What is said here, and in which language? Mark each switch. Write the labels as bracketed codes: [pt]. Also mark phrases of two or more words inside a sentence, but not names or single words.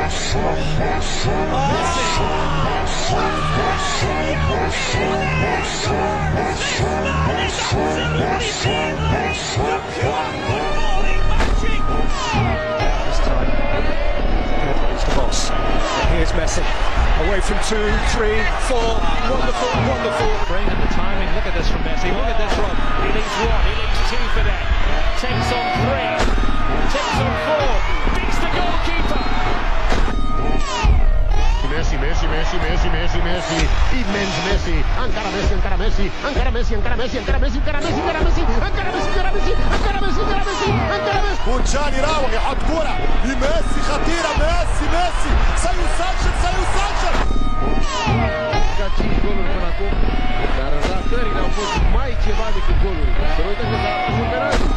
[en] This time, Pedro's the boss. Here's Messi. Away from 2, 3, 4. Wonderful, wonderful. Bring in the timing. Look at this from Messi. Look at this one. He leads 1. He leads 2 for that. Takes on 3. Takes on 4. Beats the goalkeeper. [ca] Messi, Messi, Messi, Messi, Messi, Messi, immens Messi, encara Messi, encara Messi, encara Messi, encara Messi, encara Messi, encara Messi, encara Messi, encara Messi, encara Messi, encara Messi, encara Messi, encara Messi. [ar] وتشان يراوغ يحط كرة لميسي خطيرة. ميسي ميسي سيسجل سيسجل. [ro] Cinci goluri până acum, dar ratările au fost mai ceva decât goluri. Să nu uităm că s-a